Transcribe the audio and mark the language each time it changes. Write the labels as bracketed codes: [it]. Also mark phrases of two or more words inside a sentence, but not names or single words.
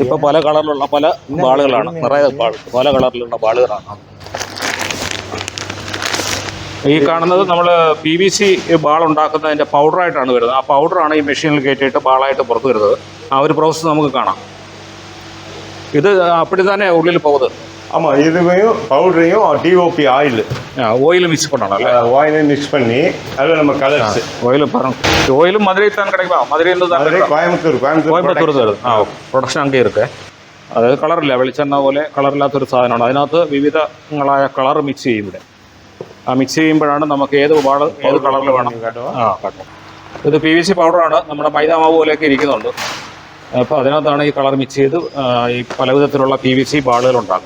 [ml] ഇപ്പോൾ പല കളറിലുള്ള പല ബാളുകളാണ്. നിറയെ പല കളറിലുള്ള ബാളുകളാണ്. ഈ കാണുന്നത് നമ്മൾ PVC ബാൾ ഉണ്ടാക്കുന്നതിൻ്റെ പൗഡറായിട്ടാണ് വരുന്നത്. ആ പൗഡറാണ് ഈ മെഷീനിൽ കയറ്റിയിട്ട് ബാളായിട്ട് പുറത്ത് വരുന്നത്. ആ ഒരു പ്രോസസ്സ് നമുക്ക് കാണാം. ഇത് അപ്പടി തന്നെ ഉള്ളിൽ പോകുന്നത്. [ta] ஆமாம், இதுவையும் பவுடரையும் DOP ஆயில் மிக்ஸ் பண்ணலாம். ஆயிலும் மிக்ஸ் பண்ணி அதில் நம்ம கலர்ஸ் ஆயிலும் மதுரை தான் கிடைக்குமா? மதுரையில் தான் கோயம்புத்தூர் கோயம்புத்தூர் ப்ரொடக்ஷன் அங்கே இருக்கு. [ml] അതായത് കളറില്ല, വെളിച്ചെണ്ണ പോലെ കളറില്ലാത്തൊരു സാധനമാണ്. അതിനകത്ത് വിവിധങ്ങളായ കളർ മിക്സ് ചെയ്യും ഇവിടെ. ആ മിക്സ് ചെയ്യുമ്പോഴാണ് നമുക്ക് ഏത് കളറിൽ വേണം. കാട്ടും. ഇത് PVC പൗഡറാണ്, നമ്മുടെ മൈദാമാവ് പോലെയൊക്കെ ഇരിക്കുന്നുണ്ട്. അപ്പോൾ അതിനകത്താണ് ഈ കളർ മിക്സ് ചെയ്ത് ഈ പല വിധത്തിലുള്ള PVC ബാളുകൾ ഉണ്ടാക്കും.